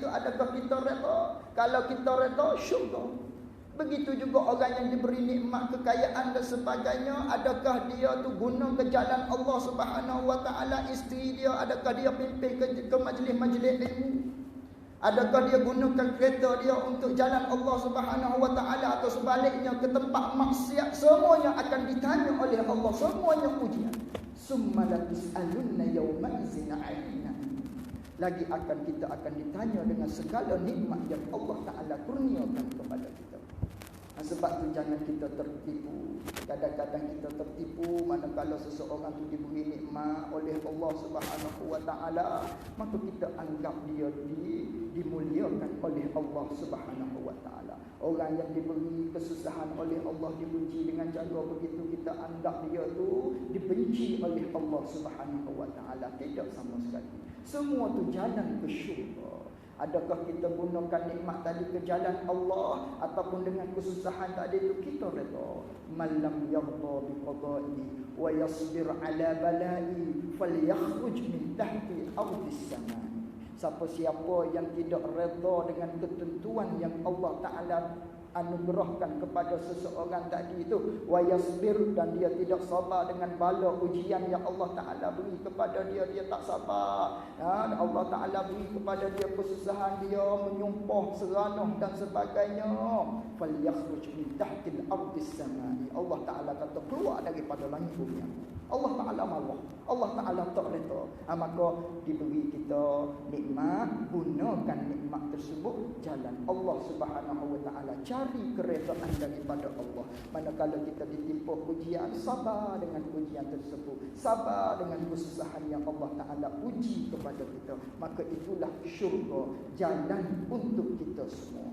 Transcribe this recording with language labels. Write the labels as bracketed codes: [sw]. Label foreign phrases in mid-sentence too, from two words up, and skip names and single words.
[ms] Adakah kita reda? Kalau kita reda, syurga. Begitu juga orang yang diberi nikmat, kekayaan dan sebagainya, adakah dia tu guna ke jalan Allah [ar] سبحانه وتعالى? [ms] Isteri dia, adakah dia pimpin ke majlis-majlis ilmu? Adakah dia gunakan kereta dia untuk jalan Allah [ar] سبحانه وتعالى, [ms] atau sebaliknya ke tempat maksiat? Semuanya akan ditanya oleh Allah, semuanya ujian. [ar] ثم لتسألن يومئذ عن. [ms] Lagi kita akan ditanya dengan segala nikmat yang Allah Taala kurniakan kepada kita. Sebab tu jangan kita tertipu. Kadang-kadang kita tertipu manakala seseorang itu diberi nikmat oleh Allah [ar] سبحانه وتعالى, [ms] maka kita anggap dia dimuliakan oleh Allah [ar] سبحانه وتعالى. [ms] Orang yang diberi kesusahan oleh Allah, dibenci dengan cara begitu, kita anggap dia tu dibenci oleh Allah [ar] سبحانه وتعالى. [ms] Tidak sama sekali. Semua tu jalan ke syurga. Adakah kita gunakan nikmat tadi ke jalan Allah, ataupun dengan kesusahan tadi itu kita reda? [ar] من لم يرض بقضائي ويصبر على بلائي فليخرج من تحت أرض السماء. [ms] Siapa yang tidak reda dengan ketentuan yang Allah Ta'ala anugerahkan kepada seseorang tadi itu, [ar] ويصبر, [ms] dan dia tidak sabar dengan bala ujian yang Allah Ta'ala beri kepada dia, dia tak sabar. Allah Ta'ala beri kepada dia kesusahan, dia menyumpah, seranah dan sebagainya. [ar] فليخرج من تحت أرض السماء. [ms] Allah Ta'ala kata keluar daripada langit bumi. Allah Ta'ala marah, Allah Ta'ala tak reda. Maka diberi kita nikmat, gunakan nikmat tersebut jalan Allah [ar] سبحانه وتعالى, [ms] cari keredaan daripada Allah. Manakala kita ditimpa ujian, sabar dengan ujian tersebut, sabar dengan kesusahan yang Allah Ta'ala uji kepada kita, maka itulah syurga, jalan untuk kita semua.